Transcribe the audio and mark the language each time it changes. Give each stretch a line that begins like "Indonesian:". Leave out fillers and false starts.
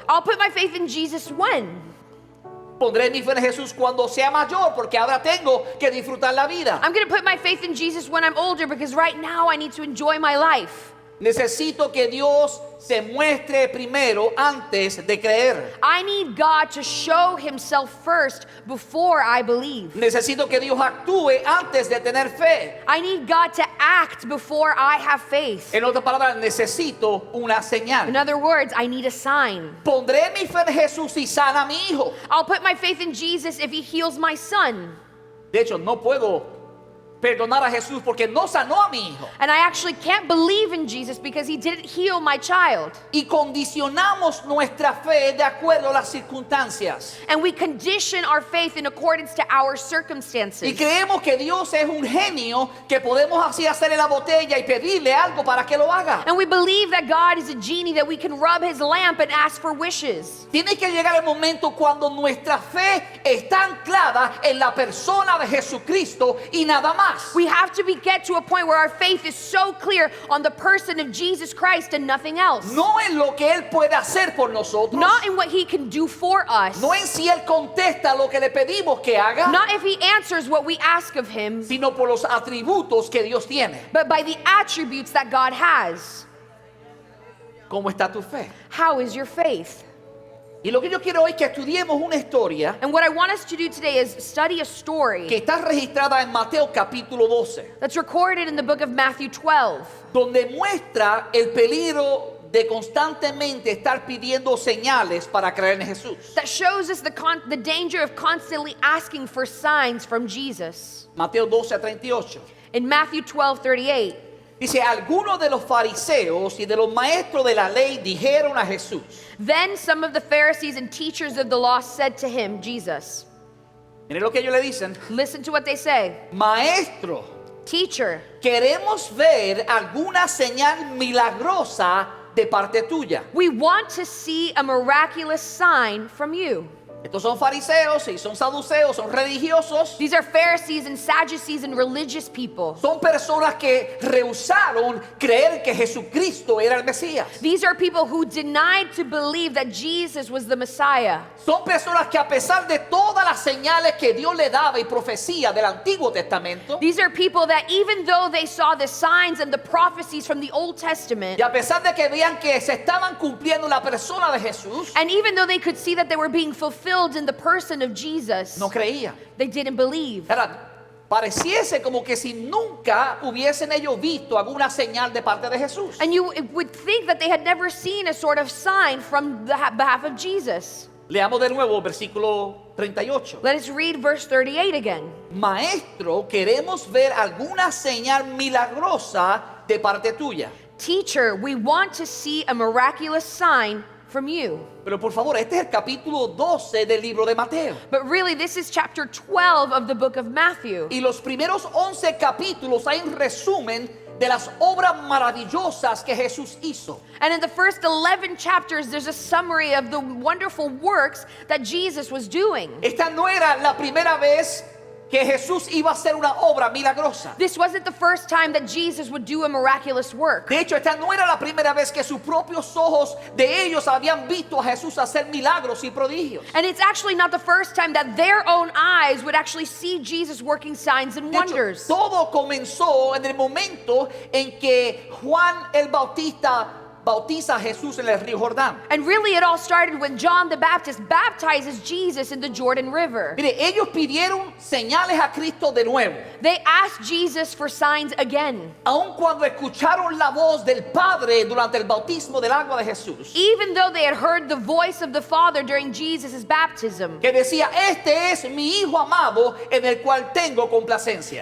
English: I'll put my faith in Jesus when.
Spanish: Pondré mi fe en Jesús cuando sea mayor, porque ahora tengo que disfrutar la vida.
English: I'm going to put my faith in Jesus when I'm older because right now I need to enjoy my life.
Spanish: Necesito que Dios se muestre primero antes de creer.
English: I need God to show Himself first before I believe.
Spanish: Necesito que Dios actúe antes de tener fe.
English: I need God to act before I have faith.
Spanish: En otras palabras, necesito una
English: In
Spanish: señal.
English: other words, I need a sign.
Spanish: Pondré mi fe en Jesús y sana a mi hijo.
English: I'll put my faith in Jesus if He heals my son.
Spanish: De hecho, no puedo perdonar a Jesús porque no sanó a mi hijo.
English: And I actually can't believe in Jesus because He didn't heal my child.
Spanish: Y condicionamos nuestra fe de acuerdo a las circunstancias.
English: And we condition our faith in accordance to our
Spanish: Y
English: circumstances.
Spanish: creemos que Dios es un genio que podemos así hacerle la botella y pedirle algo para que lo haga.
English: And we believe that God is a genie that we can rub His lamp and ask for wishes.
Spanish: Tiene que llegar el momento cuando nuestra fe está anclada en la persona de Jesucristo y nada más.
English: We have to get to a point where our faith is so clear on the person of Jesus Christ and nothing else.
Spanish: No en lo que Él puede hacer por nosotros.
English: Not in what He can do for us.
Spanish: No en si Él contesta lo que le pedimos que haga,
English: Not if He answers what we ask of Him,
Spanish: sino por los atributos que Dios tiene.
English: but by the attributes that God has.
Spanish: ¿Cómo está tu fe?
English: How is your faith?
Spanish: Y lo que yo quiero hoy es que estudiemos una historia
English: And what I want us to do today is study a story
Spanish: que está registrada en Mateo capítulo 12,
English: that's recorded in the book of Matthew 12,
Spanish: donde muestra el peligro de constantemente estar pidiendo señales para creer en Jesús.
English: that shows us the danger of constantly asking for signs from Jesus.
Spanish: Mateo 12:38.
English: In Matthew 12:38,
Spanish: Dice, algunos de los fariseos y de los maestros de la ley dijeron a Jesús.
English: then some of the Pharisees and teachers of the law said to him, Jesus,
Spanish: Miren lo que ellos le dicen.
English: listen to what they say,
Spanish: Maestro,
English: teacher,
Spanish: queremos ver alguna señal milagrosa de parte tuya.
English: we want to see a miraculous sign from you.
Spanish: Estos son fariseos y son saduceos, son religiosos.
English: These are Pharisees and Sadducees and religious people.
Spanish: Son personas que rehusaron creer que Jesucristo era el Mesías.
English: These are people who denied to believe that Jesus was the Messiah.
Spanish: Son personas que a pesar de todas las señales que Dios le daba y profecía del Antiguo Testamento,
English: These are people that even though they saw the signs and the prophecies from the Old Testament,
Spanish: y a pesar de que veían que se estaban cumpliendo la persona de Jesús,
English: and even though they could see that they were being fulfilled in the person of Jesus,
Spanish: no creían.
English: they didn't believe.
Spanish: Ahora, pareciese como que si nunca hubiesen ellos visto alguna señal de parte de Jesús.
English: And you would think that they had never seen a sort of sign from the behalf of Jesus.
Spanish: Leamos de nuevo versículo 38.
English: Let us read verse 38 again.
Spanish: Maestro, queremos ver alguna señal milagrosa de parte tuya.
English: Teacher, we want to see a miraculous sign from you.
Spanish: Pero por favor, este es el capítulo 12 del libro de Mateo.
English: But really, this is chapter 12 of the book of Matthew.
Spanish: Y los primeros 11 capítulos hay un resumen de las obras maravillosas que Jesús hizo.
English: And in the first 11 chapters, there's a summary of the wonderful works that Jesus was doing.
Spanish: Esta no era la primera vez que Jesús iba a hacer una obra milagrosa.
English: This wasn't the first time that Jesus would do a miraculous work.
Spanish: De hecho, esta no era la primera vez que sus propios ojos de ellos habían visto a Jesús hacer milagros y prodigios.
English: And it's actually not the first time that their own eyes would actually see Jesus working signs and
Spanish: De hecho,
English: wonders.
Spanish: todo comenzó en el momento en que Juan el Bautista bautiza a Jesús en el río Jordán.
English: And really, it all started when John the Baptist baptizes Jesus in the Jordan River.
Spanish: Mire, ellos pidieron señales a Cristo de nuevo.
English: They asked Jesus for signs again.
Spanish: Aun cuando escucharon la voz del Padre durante el bautismo del agua de Jesús,
English: Even though they had heard the voice of the Father during Jesus' baptism.
Spanish: que decía, este es mi Hijo amado en el cual tengo complacencia.